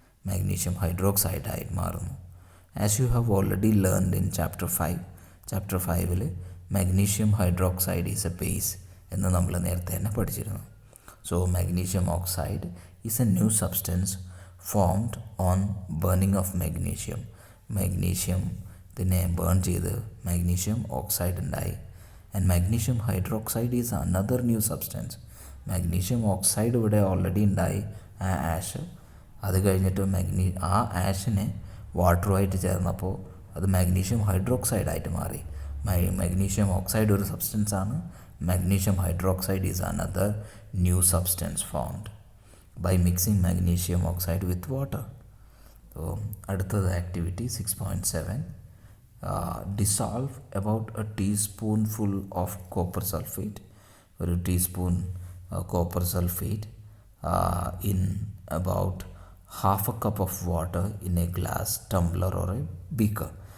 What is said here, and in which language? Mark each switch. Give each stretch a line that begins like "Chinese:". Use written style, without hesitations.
Malayalam: Magnesium hydroxide ആയി മാറുന്നു.
English: As you have already learned in chapter 5, chapter 5 magnesium hydroxide is a base
Malayalam: എന്ന് നമ്മൾ നേരത്തെ തന്നെ പഠിച്ചിരുന്നു.
English: So magnesium oxide is a new substance formed on burning of magnesium.
Malayalam: Magnesium ഇതിനെ burn ചെയ്ത് magnesium oxide ഉണ്ടായി.
English: And magnesium hydroxide is another new substance.
Malayalam: magnesium oxide ഇവിടെ already ഉണ്ടായി, ആ ആഷ്. അത് കഴിഞ്ഞിട്ട് ആ ആഷിനെ വാട്ടറുമായിട്ട് ചേർന്നപ്പോൾ അത് മാഗ്നീഷ്യം ഹൈഡ്രോക്സൈഡായിട്ട് മാറി. മാഗ്നീഷ്യം ഓക്സൈഡ് ഒരു സബ്സ്റ്റൻസ് ആണ്.
English: Magnesium hydroxide is another new substance formed by mixing magnesium oxide with water.
Malayalam: അപ്പോൾ അടുത്തത്
English: Activity 6.7. Dissolve about a teaspoonful of copper sulphate.
Malayalam: ഒരു teaspoon copper sulphate
English: in about half a cup of water in a glass tumbler or a beaker.